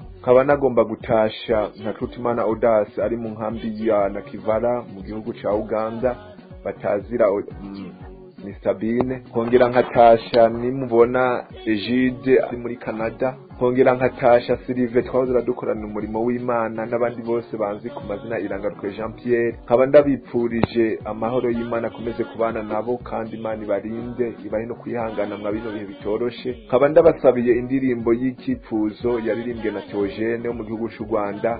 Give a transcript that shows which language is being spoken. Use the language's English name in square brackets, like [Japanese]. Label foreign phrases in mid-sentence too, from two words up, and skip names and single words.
[Rundi] Nkaba nagomba gutasha nka Tutimana Audace ari mu nkambi ya Nakivara mu gihugu cya Uganda, batazira ni Sabine. Kongera nkatasha nimubona Egide ari muri Canada. Kongera nkatasha Silive twazira dukorana umurimo w'Imana, n'abandi bose banzi ku mazina Irangarukiye Jean Pierre. Nkaba ndabipfurije amahoro y'Imana akomeze kubana nabo, kandi Imana ibarinde ibahe no kwihangana mwa bino bihe bitoroshe. Nkaba ndabasabiye indirimbo y'Ikifuzo yaririmbwe na Theogene wo mu gihugu cy'u Rwanda.